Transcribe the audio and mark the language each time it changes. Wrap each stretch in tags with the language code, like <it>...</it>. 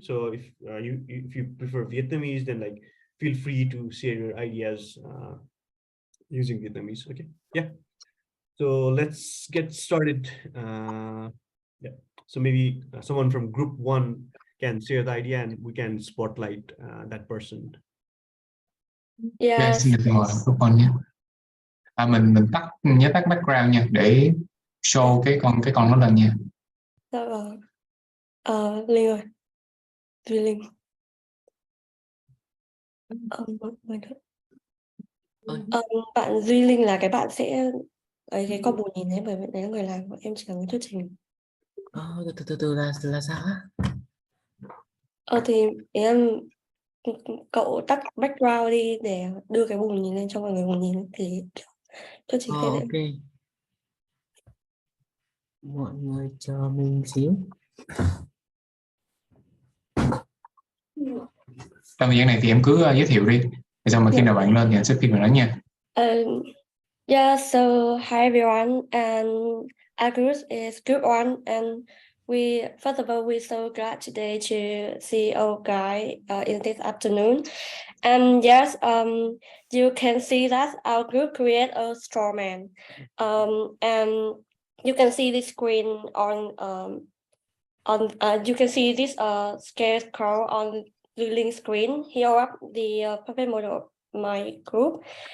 <en>So if you prefer Vietnamese, then like feel free to share your ideas using Vietnamese. Okay, yeah. So let's get started. Yeah. So maybe someone from group 1 can share the idea, and we can spotlight that person.</en> <vi>Okay, xin được mời group 1 nhé. Mình nhớ tắt background nha để show cái con nó lên nha. Dạ vâng. Linh ơi. Duy Linh. Mọi người. Bạn Duy Linh là cái bạn sẽ ấy cái con bù nhìn ấy, bởi vì đấy là người làm, em chỉ cần thuyết trình. Từ là sao á? Thì em cậu tắt background đi để đưa cái bù nhìn lên cho mọi người cùng nhìn thì thuyết trình sẽ dễ.</vi> <en>Ok.</en> <vi>Mọi người chờ mình xíu. Trong thời gian này thì em cứ giới thiệu đi. Rồi xong mà khi nào bạn lên thì anh sẽ phiên vào đó nha.</vi> <en>Yeah, so hi everyone, and our group is group 1, and first of all, we're so glad today to see our guy in this afternoon. And yes, you can see that our group create a straw man, and you can see this screen on you can see this scarecrow on the link screen here up the puppet model of my group.</en>